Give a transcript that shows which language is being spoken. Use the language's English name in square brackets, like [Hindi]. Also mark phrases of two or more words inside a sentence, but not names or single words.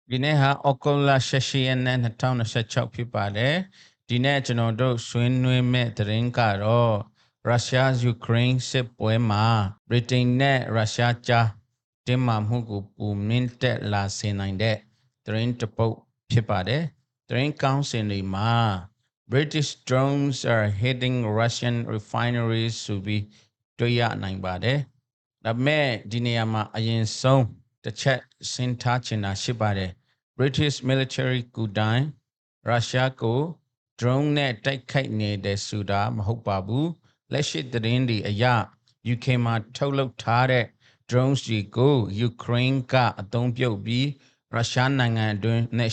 [Burmese] ဒီနေ့ဟာအောက်တိုဘာ18ရက်နေ့2026ဖြစ်ပါတယ်ဒီနေ့ကျွန်တော်တို့ဆွေးနွေးမဲ့သတင်းကတော့ရုရှားယူကရိန်းစစ်ပွဲမှာဗြိတိန်နဲ့ရုရှားကြားတင်းမာမှုကိုပူမြင့်တက်လာစေနိုင်တဲ့သတင်းတစ်ပုဒ်ဖြစ်ပါတယ်သတင်းကော င်းစင်တွေမှာ [English] British drones are hitting Russian refineries [Burmese] ဆိုပြီးတွေ့ရနိုင်ပါတယ်ဒါပေမဲ့ဒီနေရာမှာအရင်ဆုံးတစ်ချက်စဉ်းထားချင်တာရှိပါတယ် [English] British military [Burmese] ကူတိုင်းရုရှားကို drone နဲ့တိုက် ခိုက်နေတဲ့ဆိုတာမဟုတ်ပါဘူးလက်ရှိသတင်းတွေအရ UK မှာထုတ်လုပ်ထားတဲ့ drones တွေကို Ukraine ကအသုံးပြုပြီးရုရှားနိုင်ငံအတွင်းနဲ့